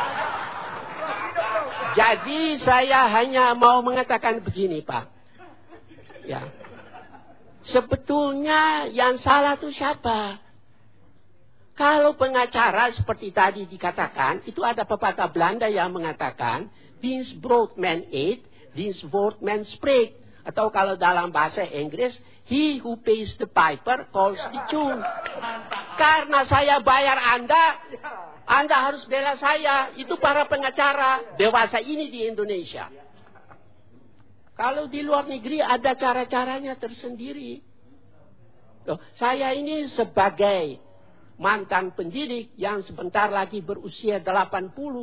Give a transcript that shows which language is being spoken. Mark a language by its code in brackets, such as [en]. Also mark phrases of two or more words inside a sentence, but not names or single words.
[id] Jadi saya hanya mau mengatakan begini, Pak. Ya. Sebetulnya yang salah itu siapa? Kalau pengacara seperti tadi dikatakan, itu ada pepatah Belanda yang mengatakan, [nl] "Dienst brood men eet, dienst woord men spreekt." [id] Atau kalau dalam bahasa Inggris, [en] "He who pays the piper calls the tune." [id] Karena saya bayar Anda harus bela saya. Itu para pengacara dewasa ini di Indonesia. Kalau di luar negeri ada cara-caranya tersendiri. Loh, saya ini sebagai mantan pendidik yang sebentar lagi berusia 80.